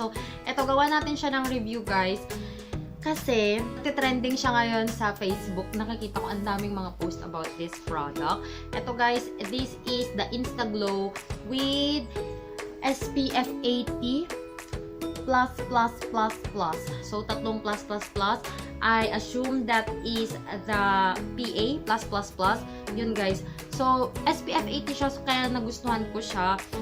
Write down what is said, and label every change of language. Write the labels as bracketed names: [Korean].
[Filipino] So ito, gawa natin siya ng review guys. Kasi, trending siya ngayon sa Facebook. Nakikita ko ang daming mga post [English] about this product. Ito guys, this is the Instaglow with SPF 80 plus. So, tatlong plus. I assume that is the PA plus. [Filipino] Yun guys. So, SPF 80 siya, so kaya nagustuhan ko siya.